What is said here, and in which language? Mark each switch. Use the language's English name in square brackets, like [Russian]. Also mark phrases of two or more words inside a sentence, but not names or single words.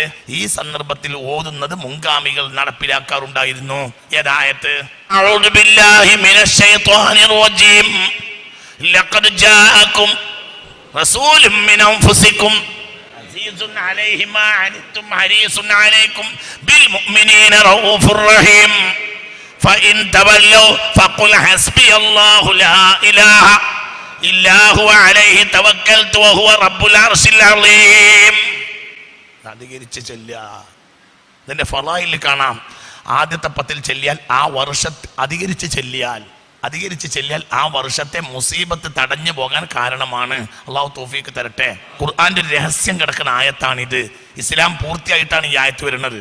[Malayalam] ഈ സന്ദർഭത്തിൽ ഓതുന്നത് മുൻഗാമികൾ നടപ്പിലാക്കാറുണ്ടായിരുന്നു. [Arabic] ഏതായത്ത്? أعوذ بالله من الشيطان الرجيم. لقد جاءكم رسول من أنفسكم عزيز عليه ما عنتم حريص عليكم بالمؤمنين رءوف رحيم. فإن تولوا فقل حسبي الله لا إله إلا هو عليه توكلت وهو رب العرش العظيم. [Malayalam] അധികരിച്ച് ചൊല്ലുക. ഇതിന്റെ ഫളായിൽ കാണാം. ആദ്യത്തെ 10 ചൊല്ലിയാൽ ആ വർഷത്തെ അധികരിച്ച് ചെല്ലിയാൽ ആ വർഷത്തെ മുസീബത്ത് തടഞ്ഞു പോകാൻ കാരണമാണ്. അള്ളാഹു തൗഫീഖ് തരട്ടെ. ഖുർആന്റെ രഹസ്യം കിടക്കുന്ന ആയത്താണിത്. ഇസ്ലാം പൂർത്തിയായിട്ടാണ് ഈ ആയത്ത് വരുന്നത്.